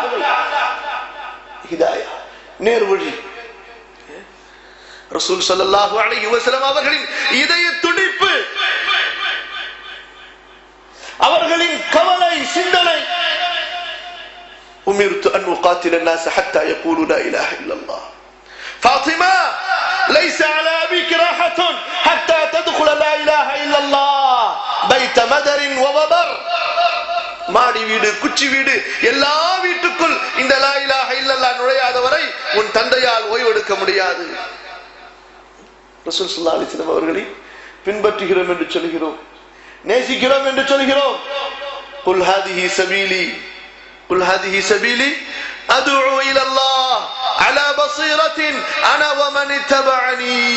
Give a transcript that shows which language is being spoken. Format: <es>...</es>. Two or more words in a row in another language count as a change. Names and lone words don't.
<ta>ஹிதாயா, நேர்வழி.</ta> <ar>رسول صلى الله عليه وسلم</ar> <ta>அவர்களின் இதய துடிப்பு, அவர்களின் கவலை, சிந்தனை,</ta> <ar>أمرت أن أقاتل الناس حتى يقولوا لا اله الا الله. فاطمه ليس على ابيك راحه حتى تدخل لا اله الا الله بيت مدر ووبر.</ar> <ta>மாடி வீடு, குச்சி வீடு, எல்லா வீட்டுக்குள் இந்த</ta> <ar>لا إله إلا الله</ar> <ta>நுழையாத வரை உன் தந்தையால் ஓய்வெடுக்க முடியாது.</ta> <ar>رسول صلى الله عليه وسلم</ar> <ta>அவர்களை பின்பற்றுகிறோம் என்று சொல்கிறோம், நேசிக்கிறோம் என்று சொல்கிறோம்.</ta> <ar>قل هذه سبيلي قل هذه سبيلي أدعو إلى الله على بصيرة أنا ومن اتبعني.</ar>